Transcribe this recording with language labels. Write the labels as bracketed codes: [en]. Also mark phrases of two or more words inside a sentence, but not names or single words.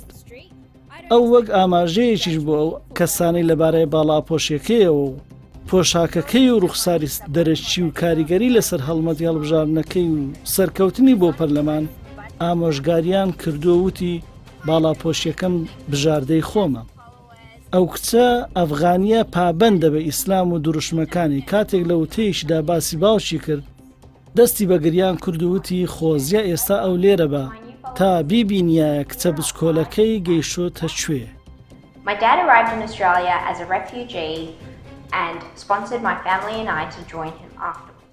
[ckb] ئەو وەک ئاماژەیەکیش بۆ ئەو کەسانی لەبارەی باڵاپۆشیەکەیەوە و پۆشاکەکەی و ڕوخساری دەرەچی و کاریگەری لەسەر هەڵمەتی هەڵبژاردنەکەی و سەرکەوتنی بۆ پەرلەمان ئامۆژگاریان کردو وتی باڵاپۆشیەکەم بژاردەی خۆمە. ئەو کچە ئەفغانیە پابەندە بە ئیسلام و دروشمەکانی کاتێک لە وتەیەکیدا باسی باوکی کرد دەستی بە گریان کردووتی خۆزیە ئێستا ئەو لێرە بە تا بیبینایە کچە بچکۆلەکەی گەیشۆتە کوێ. [en] My dad arrived in Australia as a refugee and sponsored my family and I to join him afterwards.